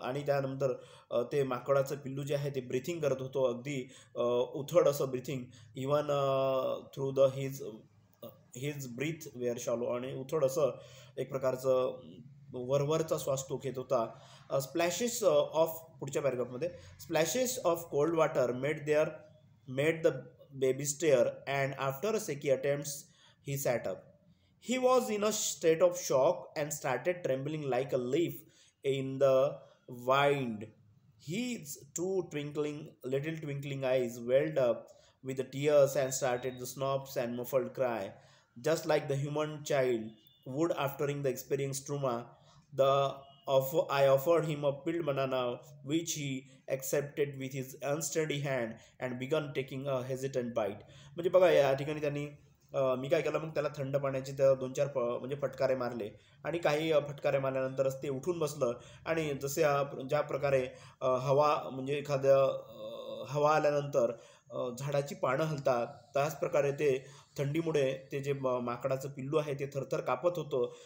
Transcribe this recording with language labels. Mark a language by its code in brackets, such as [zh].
[mr] आणि त्यानंतर ते माकडाचं पिल्लू जे आहे ते ब्रिथिंग करत होतो, अगदी उथळ असं breathing, [en] even through the his breath were shallow, [mr] आणि उथळ असं एक प्रकारचं वरवरचा श्वास तो घेत होता. [en] splashes of, [mr] पुढच्या पॅरेग्राफमध्ये, [en] Splashes of cold water made the baby stare, and after a sake attempts he sat up. He was in a state of shock and started trembling like a leaf in the wind. His little twinkling eyes welled up with the tears and started the snobs and muffled cry, just like the human child would after the experienced trauma. I offered him a peeled banana, which he accepted with his unsteady hand and began taking a hesitant bite. [mr] म्हणजे बघा, या ठिकाणी त्यांनी मी काय केलं, मग त्याला थंड पाण्याचे त्या 2-4 म्हणजे फटकारे मारले, आणि काही फटकारे मारल्यानंतरच ते उठून बसलं. आणि जसे ज्या प्रकारे हवा, म्हणजे एखाद्या हवा आल्यानंतर झाडाची पानं हलतात, त्याच प्रकारे ते थंडीमुळे ते जे माकडाचं पिल्लू आहे ते थरथर कापत होतं.